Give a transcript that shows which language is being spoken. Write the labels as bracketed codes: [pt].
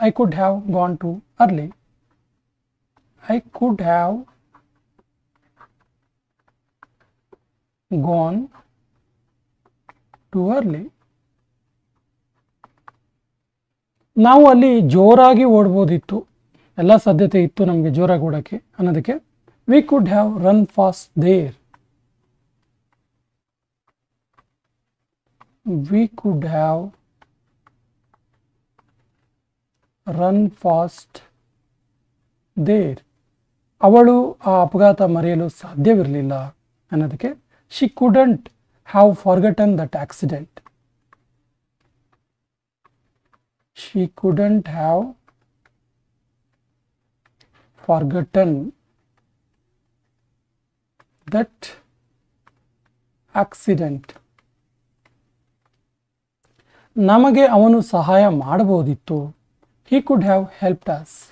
[en] I could have gone to early. I could have gone to early. [kn] ನಾವು ಅಲ್ಲಿ ಜೋರಾಗಿ ಓಡ್ಬೋದಿತ್ತು. ಎಲ್ಲ ಸಾಧ್ಯತೆ ಇತ್ತು ನಮಗೆ ಜೋರಾಗಿ ಓಡೋಕ್ಕೆ ಅನ್ನೋದಕ್ಕೆ [en] We could have run fast there. We could have run fast there. [kn] ಅವಳು ಆ ಅಪಘಾತ ಮರೆಯಲು ಸಾಧ್ಯವಿರಲಿಲ್ಲ ಅನ್ನೋದಕ್ಕೆ [en] she couldn't have forgotten that accident. She couldn't have forgotten that accident. [kn] ನಮಗೆ ಅವನು ಸಹಾಯ ಮಾಡಬಹುದಿತ್ತು. [en] He could have helped us.